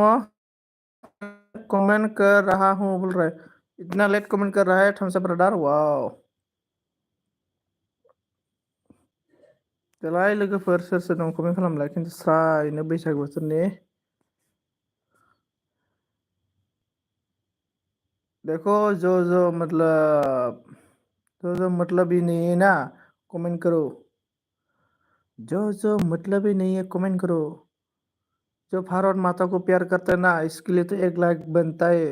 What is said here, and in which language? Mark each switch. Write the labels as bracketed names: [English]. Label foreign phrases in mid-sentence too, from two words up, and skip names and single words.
[Hindi] कमेंट कर रहा हूँ बोल रहा है। इतना लेट कमेंट कर रहा है [English] thumbs up brother, वाव। [Bodo] देलाय लोगोफोर सोर सोर दं कमेंट खालामलाय, खिन्थु स्रायनो बैसागु बोथोरनि। [Hindi] देखो जो मतलब ही नहीं है ना, कमेंट करो। जो मतलब ही नहीं है कमेंट करो। जो भारत माता को प्यार करता है ना, इसके लिए तो 1 लाख बनता है।